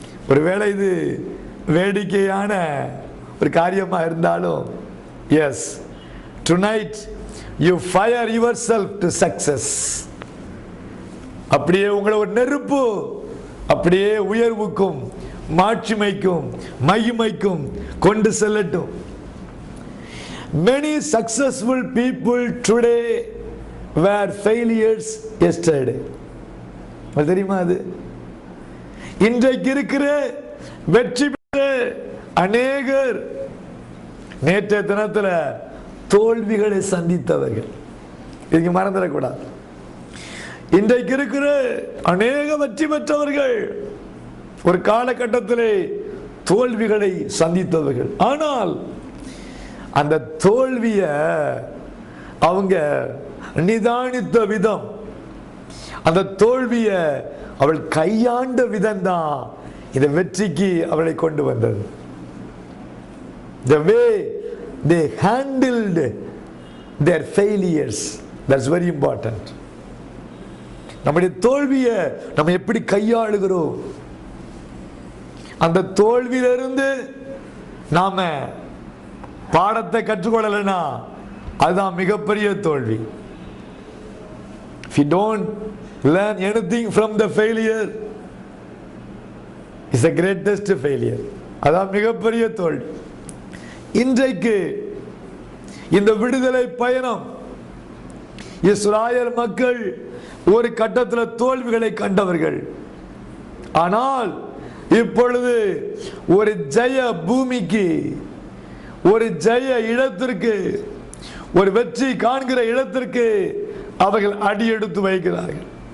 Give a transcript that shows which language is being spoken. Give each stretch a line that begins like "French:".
Tamil: ஒருவேளை இது வேடிக்கையான ஒரு காரியமா இருந்தாலும்,
English: Yes, tonight you fire yourself to success.
Tamil: அப்படியே உங்களை ஒரு நெருப்பு அப்படியே உயர்வுக்கும் மாட்சிமைக்கும் மகிமைக்கும் கொண்டு செல்லட்டும்.
English: Many successful people today were failures yesterday.
Tamil: தெரியுமா? அது இன்றைக்கு இருக்கிற வெற்றி பெற்ற அநேகர் நேற்றைய தினத்தில் தோல்விகளை சந்தித்தவர்கள். இதுக்கு மறந்துடக்கூடாது. இன்றைக்கு இருக்கிற அநேக வெற்றி பெற்றவர்கள் ஒரு காலகட்டத்திலே தோல்விகளை சந்தித்தவர்கள். ஆனால் அந்த தோல்விய அவங்க நிதானித்த விதம், அந்த தோல்விய அவள் கையாண்ட விதம் தான் இந்த வெற்றிக்கு அவளை கொண்டு வந்தது.
English: The way they handled their failures, that's very important.
Tamil: நம்முடைய தோல்வியை நம்ம எப்படி கையாளுகிறோம், அந்த தோல்வியிலிருந்து நாம பாடத்தை கற்றுக்கொள்ளலைன்னா அதுதான் மிகப்பெரிய தோல்வி.
English: If you don't learn anything from the failure, it's the greatest failure.
Tamil: அதான் மிகப்பெரிய தோல்வி. இன்றைக்கு இந்த விடுதலை பயணம், இஸ்ராயேல் மக்கள் ஒரு கட்டத்தில் தோல்விகளை கண்டவர்கள். ஆனால் இப்பொழுது ஒரு ஜெய பூமிக்கு, ஒரு ஜெய இடத்திற்கு, ஒரு வெற்றி காண்கிற இடத்திற்கு அவர்கள் அடியெடுத்து வைக்கிறார்கள்.